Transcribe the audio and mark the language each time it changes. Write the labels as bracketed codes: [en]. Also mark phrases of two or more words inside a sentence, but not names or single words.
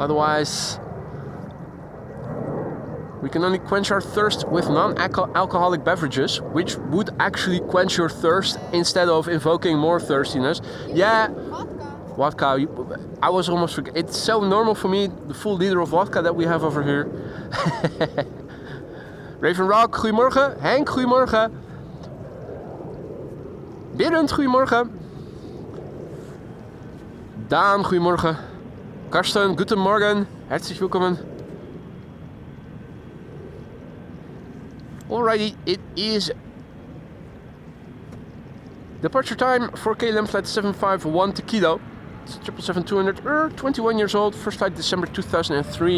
[en] Otherwise, we can only quench our thirst with non-alcoholic beverages, which would actually quench your thirst instead of invoking more thirstiness. Yeah, vodka. I was almost forget. It's so normal for me, the full liter of vodka that we have over here. Raven Rock, [nl] goedemorgen. Henk, goedemorgen. Berend, goedemorgen. Daan, goedemorgen. [de] Karsten, guten Morgen. Herzlich willkommen. [en] Alrighty, it is departure time for KLM flight 751 to Kilo. It's 777-200, 21 years old, first flight December 2003.